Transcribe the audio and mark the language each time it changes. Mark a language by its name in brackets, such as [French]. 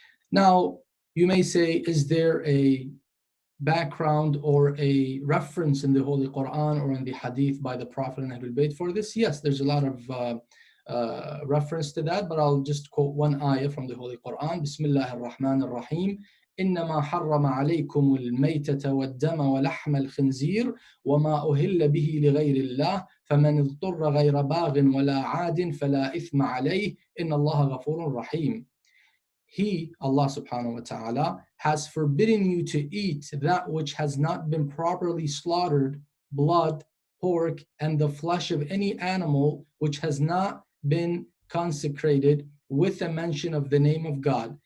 [English] Now, you may say, is there a background or a reference in the Holy Quran or in the Hadith by the Prophet and Ahlul Bayt for this? Yes, there's a lot of reference to that, but I'll just quote one ayah from the Holy Quran. Bismillah ar-Rahman ar-Rahim. [Arabic] إنما حرم عليكم الميتة والدم ولحم الخنزير وما أهل به لغير الله فمن اضطر غير باغ ولا عاد فلا إثم عليه إن الله غفور رحيم. [English] He, Allah subhanahu wa ta'ala, has forbidden you to eat that which has not been properly slaughtered, blood, pork, and the flesh of any animal which has not been consecrated with a mention of the name of God.